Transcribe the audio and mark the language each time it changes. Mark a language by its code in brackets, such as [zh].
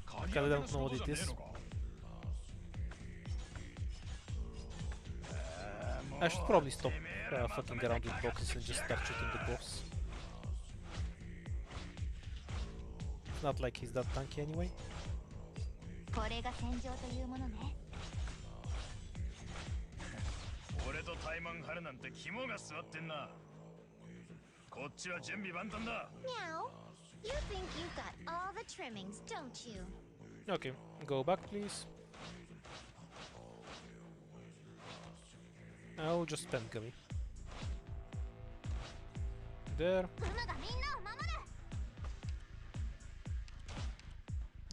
[en] Because I don't know what it is. I should probably stop fucking around with boxes and just start shooting the boss. It's not like he's that tanky anyway. [ja] これが戦場というものね。俺とタイマン張るなんて肝が据わってんな。こっちは準備万端だ。 [en] Meow. You think you've got all the trimmings, don't you? Okay, go back please. I'll just spam Gummy. There. [ja] クムがみんなを守る。